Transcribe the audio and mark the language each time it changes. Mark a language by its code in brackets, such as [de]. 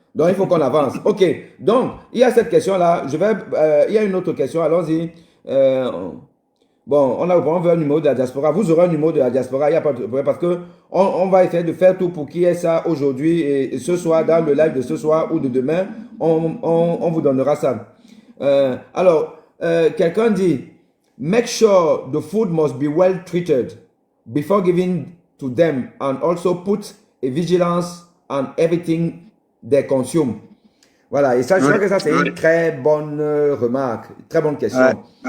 [fr] Donc, il faut qu'on avance. OK. Donc, il y a cette question-là. Il y a une autre question. Allons-y. Bon, on veut un numéro de la diaspora. Vous aurez un numéro de la diaspora. Il n'y a pas de problème parce que on va essayer de faire tout pour qu'il y ait ça aujourd'hui et ce soir, dans le live de ce soir ou de demain, on vous donnera ça. Alors, quelqu'un dit, [en] make sure the food must be well treated before giving to them and also put a vigilance on everything they consume. [fr] Voilà, et ça, je crois que ça, c'est une très bonne remarque, très bonne question.